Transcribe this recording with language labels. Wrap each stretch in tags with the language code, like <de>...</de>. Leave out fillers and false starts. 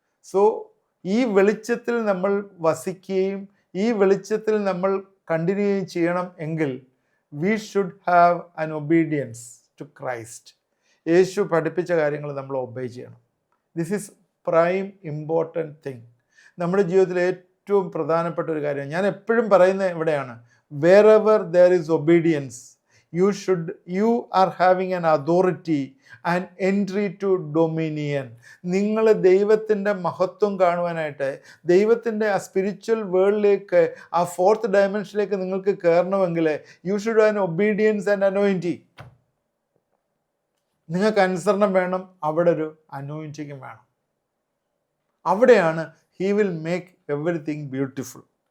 <ml>So ഈ വെളിച്ചത്തിൽ നമ്മൾ വസിക്കുകയും ഈ വെളിച്ചത്തിൽ നമ്മൾ കണ്ടിന്യൂ ചെയ്യണം എങ്കിൽ</ml> <en>We should have an obedience to Christ.</en> <ml>യേശു പഠിപ്പിച്ച കാര്യങ്ങൾ നമ്മൾ ഒബേ ചെയ്യണം.</ml> <en>This is prime important thing.</en> <ml>നമ്മുടെ ജീവിതത്തിലെ ഏറ്റവും പ്രധാനപ്പെട്ട ഒരു കാര്യം ഞാൻ എപ്പോഴും പറയുന്നത് ഇവിടെയാണ്.</ml> <en>Wherever there is obedience you are having an authority and entry to dominion.</en> <ml>നിങ്ങൾ ദൈവത്തിൻ്റെ മഹത്വം കാണുവാനായിട്ട്, ദൈവത്തിൻ്റെ ആ സ്പിരിച്വൽ വേൾഡിലേക്ക്, ആ 4th ഡയമെൻഷനിലേക്ക് നിങ്ങൾക്ക് കയറണമെങ്കിൽ</ml> <en>You should have obedience and anointing.</en> <ml>നിങ്ങൾക്ക് അനുസരണം വേണം, അവിടെ ഒരു അനോയിൻറ്റിങ്ങും വേണം. അവിടെയാണ്</ml> <en>He will make everything beautiful.</en>